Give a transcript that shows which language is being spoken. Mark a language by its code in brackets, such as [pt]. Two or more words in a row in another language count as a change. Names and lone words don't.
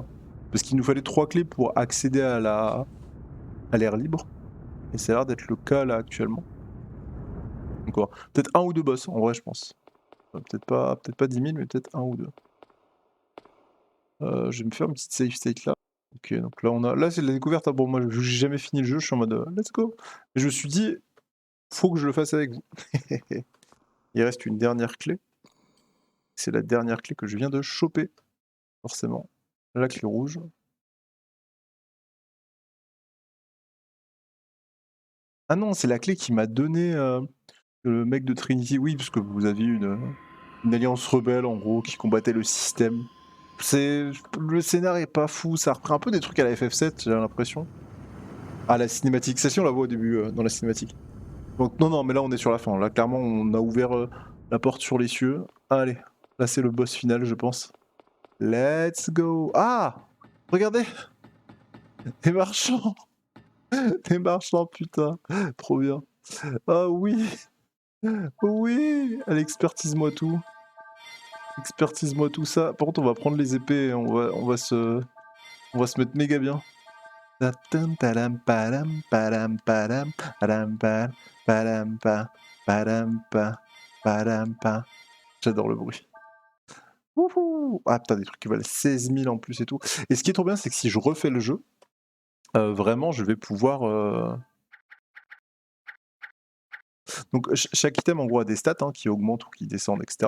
[fr] Parce qu'il nous fallait 3 clés pour accéder à l'air libre, et ça a l'air d'être le cas là actuellement. Encore. Peut-être 1 ou 2 boss, en vrai, je pense. Peut-être pas 10 000, mais peut-être 1 ou 2. Je vais me faire une petite [en] save state [fr] là. Ok, donc là c'est de la découverte, hein. Bon, moi vu que j'ai jamais fini le jeu, je suis en mode [en] let's go. [fr] Et je me suis dit, faut que je le fasse avec vous. Il reste une dernière clé. C'est la dernière clé que je viens de choper, forcément. La clé rouge. Ah non, c'est la clé qui m'a donné le mec de Trinity. Oui, parce que vous aviez une alliance rebelle en gros qui combattait le système. Le scénar est pas fou, ça reprend un peu des trucs à la FF7, j'ai l'impression. Ah, la cinématique, ça si on la voit au début dans la cinématique. Donc non, mais là on est sur la fin. Là clairement on a ouvert la porte sur les cieux. Allez, là c'est le boss final je pense. [en] Let's go. [fr] Ah, regardez, des marchands. Des marchands putain. Trop bien. Ah oui, oui. Allez, expertise-moi tout. Expertise-moi tout ça. Par contre on va prendre les épées et on va se mettre méga bien. Ta-tam, padam, padam, padam, padam, padam, pa, padam, pa, padam, pa, padam, pa. J'adore le bruit. Wouhou! Ah putain, des trucs qui valent 16 000 en plus et tout. Et ce qui est trop bien, c'est que si je refais le jeu, vraiment, je vais pouvoir Donc chaque item en gros a des stats hein, qui augmentent ou qui descendent, etc.